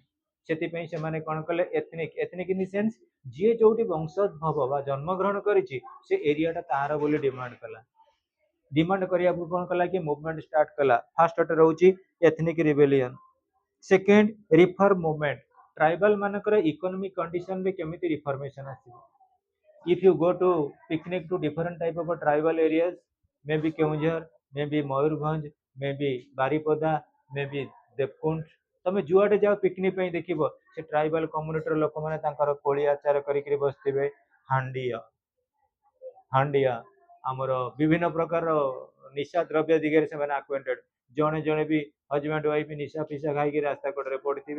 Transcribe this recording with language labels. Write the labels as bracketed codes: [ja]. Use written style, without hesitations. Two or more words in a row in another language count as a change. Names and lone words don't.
[or] ସେଥିପାଇଁ ସେମାନେ କଣ କଲେ [en] ethnic in the sense [or] ଯିଏ ଯୋଉଠି ବଂଶୋଦ୍ଭବ ବା ଜନ୍ମଗ୍ରହଣ କରିଛି ସେ ଏରିଆଟା ତାର ବୋଲି ଡିମାଣ୍ଡ କଲା। ଡିମାଣ୍ଡ କରିବାକୁ କଣ କଲା କି [en] movement start [or] କଲା। ଫାର୍ଷ୍ଟ ରହୁଛି [en] ethnic rebellion. second reform movement. [or] ଟ୍ରାଇବାଲ ମାନଙ୍କର [en] economic conditionରେ [or] କେମିତି ରିଫର୍ମେସନ ଆସିବ। [en] if you go to picnic to different type of tribal areas, maybe Keonjhar, maybe Mayurbhanj, maybe Baripada, maybe Devkunt, [or] ତମେ ଯୁଆଡେ ଯାଅ ପିକନିକ ପାଇଁ ଦେଖିବ ସେ [en] tribal communityର [or] ଲୋକମାନେ ତାଙ୍କର କୋଳି ଆଚାର କରିକିରି ବସିଥିବେ। ହାଣ୍ଡିଆ ଆମର ବିଭିନ୍ନ ପ୍ରକାର ନିଶା ଦ୍ରବ୍ୟ ଦିଗରେ ସେମାନେ ଆକ୍ୱେଣ୍ଟେଡ। ଜଣେ ଜଣେ ବି [en] husband wife [or] ନିଶା ଫିସା ଖାଇକି ରାସ୍ତା କଡରେ ପଡିଥିବେ।